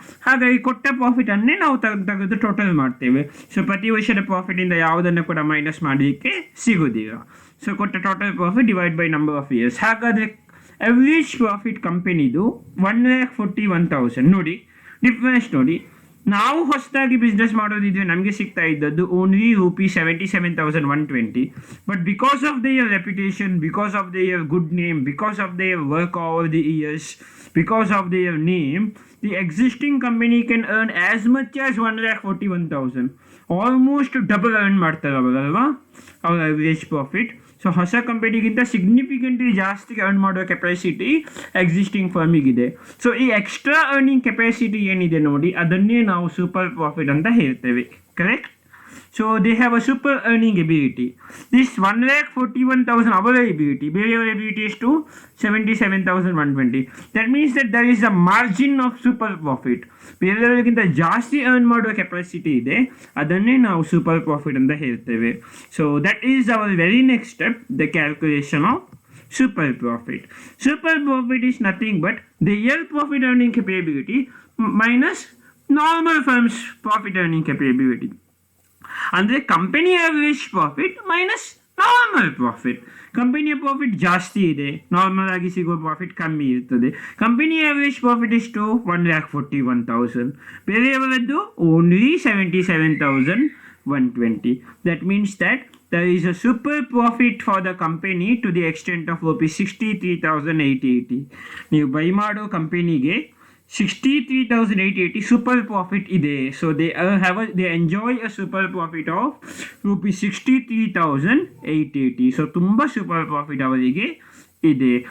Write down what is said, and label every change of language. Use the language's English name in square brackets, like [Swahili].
[Kannada] ಹಾಗಾಗಿ ಕೊಟ್ಟ ಪ್ರಾಫಿಟನ್ನೇ ನಾವು ತೆಗೆದು ಟೋಟಲ್ ಮಾಡ್ತೇವೆ. ಸೊ ಪ್ರತಿ ವರ್ಷದ ಪ್ರಾಫಿಟಿಂದ ಯಾವುದನ್ನು ಕೂಡ ಮೈನಸ್ ಮಾಡಲಿಕ್ಕೆ ಸಿಗೋದಿಲ್ಲ. ಸೊ ಕೊಟ್ಟ total profit divide by number of years. ಹಾಗಾದರೆ ಎವ್ರೇಜ್ ಪ್ರಾಫಿಟ್ ಕಂಪನಿದು 1,41,000. ನೋಡಿ ಡಿಫ್ರೆನ್ಸ್ ನೋಡಿ, ನಾವು ಹೊಸದಾಗಿ ಬಿಸ್ನೆಸ್ ಮಾಡೋದಿದ್ರೆ ನಮಗೆ ಸಿಗ್ತಾ ಇದ್ದದ್ದು only ₹77,120. [English] But because of their reputation, because of their good name, because of their work over the years, because of their name, the existing company can earn as much as 1,41,000. [Kannada] Almost double earn ಮಾಡ್ತಾರೆ ಅವರಲ್ವಾ ಅವರ average profit. So ಹೊಸ ಕಂಪನಿಗಿಂತ significantly ಜಾಸ್ತಿ earn ಮಾಡುವ capacity existing ಫರ್ಮಿಗಿದೆ. So ಈ extra earning capacity ಏನಿದೆ ನೋಡಿ, ಅದನ್ನೇ ನಾವು ಸೂಪರ್ ಪ್ರಾಫಿಟ್ ಅಂತ ಹೇಳ್ತೇವೆ. Correct? [English] So they have a super earning ability. This 1,41,000 our ability, their ability is to 77,120. That means that there is a margin of super profit. [Kannada] ಬೇರೆಯವರಿಗಿಂತ ಜಾಸ್ತಿ earn ಮಾಡುವ capacity ಇದೆ, ಅದನ್ನೇ ನಾವು ಸೂಪರ್ ಪ್ರಾಫಿಟ್ ಅಂತ ಹೇಳ್ತೇವೆ. [English] So that is our very next step, the calculation of super profit. Super profit is nothing but the year profit earning capability minus normal firm's profit earning capability. [Kannada] ಅಂದರೆ company average profit minus normal profit. ಕಂಪನಿಯ profit ಜಾಸ್ತಿ ಇದೆ, normal ಆಗಿ ಸಿಗೋ profit ಕಮ್ಮಿ ಇರ್ತದೆ. Company average profit ಎಷ್ಟು 1,41,000, ಬೇರೆಯವರದ್ದು only 77,120. [English] That means that there is a super profit for the company to the extent of rupees 63,880. [Kannada] ನೀವು ಬೈ ಮಾಡೋ ಕಂಪನಿಗೆ 63,880 super profit ಇದೆ. [English] So they enjoy a super profit of rupees 63,880. [Kannada] So ತುಂಬಾ super profit ಅವರಿಗೆ ಇದೆ.